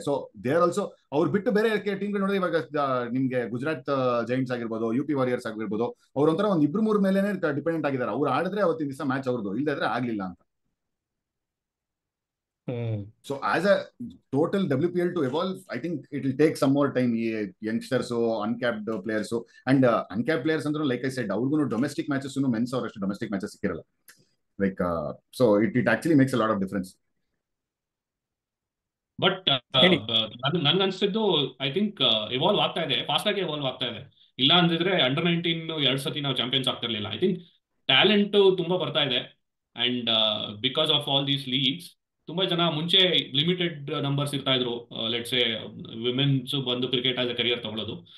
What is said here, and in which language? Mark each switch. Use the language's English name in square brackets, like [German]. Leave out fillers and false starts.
[English] so they are also [Kannada] ಅವ್ರು ಬಿಟ್ಟು ಬೇರೆ ಟೀಮ್ ನೋಡಿದ್ರೆ ಇವಾಗ ನಿಮ್ಗೆ ಗುಜರಾತ್ ಜೈಂಟ್ಸ್ ಆಗಿರ್ಬೋದು, UP ವಾರಿಯರ್ಸ್ ಆಗಿರ್ಬೋದು, ಅವ್ರೊಂಥರ ಒಂದ್ 2-3 ಮೇಲೆನೆ ಡಿಪೆಂಡೆಂಟ್ ಆಗಿದ್ದಾರೆ. ಅವ್ರು ಆಡಿದ್ರೆ ಅವತ್ತಿನ ದಿವಸ ಮ್ಯಾಚ್ ಅವ್ರದ್ದು, ಇಲ್ಲದ್ರೆ ಆಗ್ಲಿಲ್ಲ ಅಂತ. [English] So as a total WPL to evolve, I think it will take some more time. Youngsters, uncapped players, and uncapped players andru like I said, [Kannada] ಅವ್ರಿಗೂ domestic matches ಮೆನ್ಸ್ ಅವರಷ್ಟು domestic matches ಸಿಕ್ಕಿರಲ್ಲ. [English] Like so it actually makes a lot of difference. [Kannada] But ನನ್ಗೆ ಅನ್ಸಿದ್ದು I think evolve ಆಗ್ತಾ ಇದೆ, fast ಆಗಿ evolve ಆಗ್ತಾ ಇದೆ. ಇಲ್ಲ ಅಂದಿದ್ರೆ ಅಂಡರ್-19 2 ಸತಿ ನಾವು ಚಾಂಪಿಯನ್ಸ್ ಆಗ್ತಿರ್ಲಿಲ್ಲ. [English] I think [Kannada] ಟ್ಯಾಲೆಂಟ್ ತುಂಬಾ ಬರ್ತಾ ಇದೆ. [English] and because of all these leagues [Kannada] ತುಂಬಾ ಜನ ಮುಂಚೆ ಲಿಮಿಟೆಡ್ ನಂಬರ್ಸ್ ಇರ್ತಾ ಇದ್ರು, ಲೆಟ್ಸ್ ಸೇ ವಿಮೆನ್ಸ್ ಬಂದು ಕ್ರಿಕೆಟ್ ಆಸ್ ಎ ಕರಿಯರ್ ತಗೊಳ್ಳೋದು.